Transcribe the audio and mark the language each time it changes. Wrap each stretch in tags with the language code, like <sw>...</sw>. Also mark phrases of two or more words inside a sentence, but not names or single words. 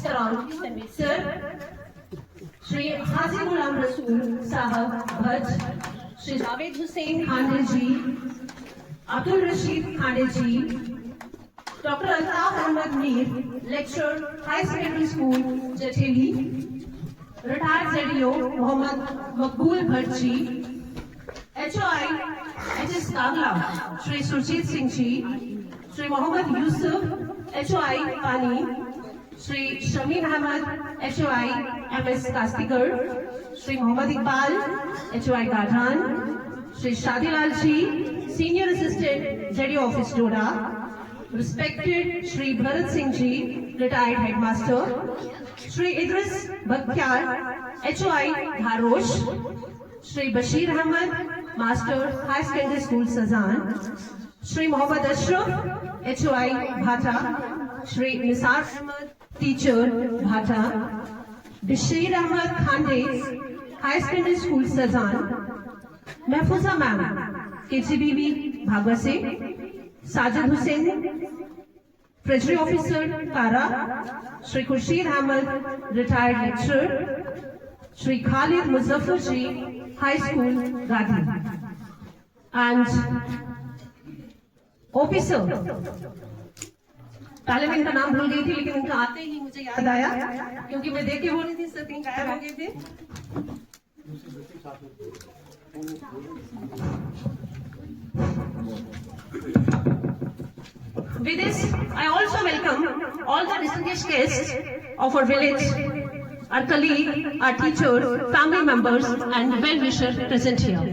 <en>Karan sir, Shri Haji Ghulam Rasool Sahab Bhaj, Shri Javed Hussain Khande ji, Abdul Rashid Khande ji, Dr. Altaf Ahmad Mir, Lecturer, High Secondary School, Jatheli, retired ZDO Muhammad Maqbool Bhatt ji, HOI H.S. Kagla, Shri Surjit Singh ji, Shri Muhammad Yusuf, HOI Pani, Shri Shameen Ahmad, HOI MS Kastigad, Shri Muhammad Iqbal, HOI Gadhan, Shri Shadilal ji, Senior Assistant ZDO Office Doda, respected Shri Bharat Singh ji, retired Headmaster, Shri Idris Bakhyar, HOI Dharosh, Shri Bashir Ahmad, Master, High Secondary School Sazan, Shri Muhammad Ashraf, HOI Bhata, Shri Nisar Ahmad, Teacher Bhata, Bashir Ahmad Khande, High Secondary School Sazan, Mahfuza Ma'am, KGBB Bhagwase, Sajid Hussain, Treasury Officer Kara, Shri Khurshid Ahmad, retired lecturer, Shri Khalid Muzaffar ji, High School Gandhi, and officer.</en> <hi>पहले मैं इनका नाम भूल गई थी लेकिन इनका आते ही मुझे याद आया क्योंकि मैं देख के बोल रही थी सब कहीं गायब हो गए थे.</hi> <en>With this, I also welcome all the distinguished guests of our village, our colleague, our teachers, family members, and well-wishers present here.</en>